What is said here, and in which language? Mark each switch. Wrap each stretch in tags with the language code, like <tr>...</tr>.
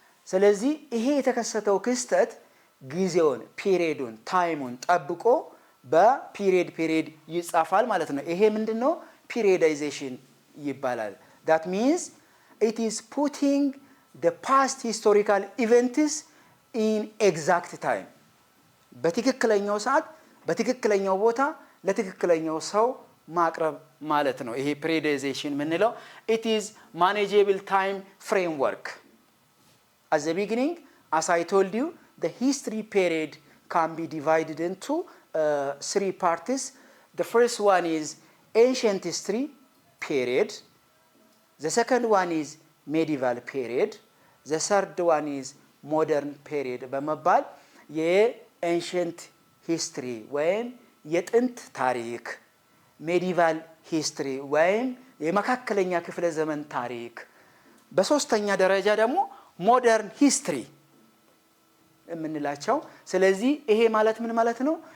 <am>ስለዚህ ይሄ የተከሰተው ክስተት ጊዜውን ፒሪየዱን ታይሙን ጠብቆ በፒሪየድ ይጻፋል ማለት ነው። ይሄ ምንድነው? ፒሪየዳይዜሽን ይባላል።</am> <en>that means it is putting the past historical events in exact time</en> <am>በትክክለኛው ሰዓት በትክክለኛው ቦታ ለትክክለኛው ሰው ማቅረብ ማለት ነው። ይሄ ፒሪየዳይዜሽን ምንለው</am> <en>it is manageable time framework. At the beginning, as I told you, the history period can be divided into 3 parts. The first one is ancient history period. The second one is medieval period. The third one is modern period.</en> <am>በመባል የancient history ወይም የጥንት ታሪክ፣ medieval history ወይም የመካከለኛ ክፍለ ዘመን ታሪክ፣ በሶስተኛ ደረጃ ደግሞ modern history የምንላቸው። ስለዚህ ይሄ ማለት ምን ማለት ነው?</am>